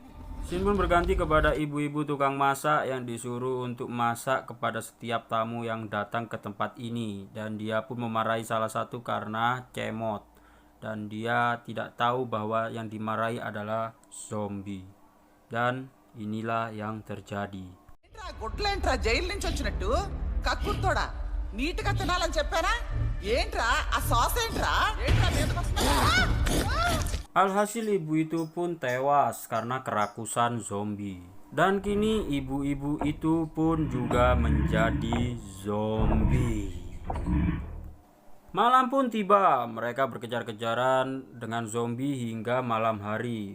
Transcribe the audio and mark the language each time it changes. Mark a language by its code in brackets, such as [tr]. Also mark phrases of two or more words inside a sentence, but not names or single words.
[id] Scene pun berganti kepada ibu-ibu tukang masak yang disuruh untuk masak kepada setiap tamu yang datang ke tempat ini, dan dia pun memarahi salah satu karena cemot, dan dia tidak tahu bahwa yang dimarahi adalah zombie. Dan inilah yang terjadi. [te] గుడ్లేంట్రా జైలు నుంచి వచ్చినట్టు కక్కుర్తోడా నీట్గా తినాలని చెప్పానా ఏంట్రా ఆ సాస్ ఏంట్రా ఏంట్రా [id] Alhasil ibu itu pun tewas karena kerakusan zombie. Dan kini ibu-ibu itu pun juga menjadi zombie. Malam pun tiba, mereka berkejar-kejaran dengan zombie hingga malam hari.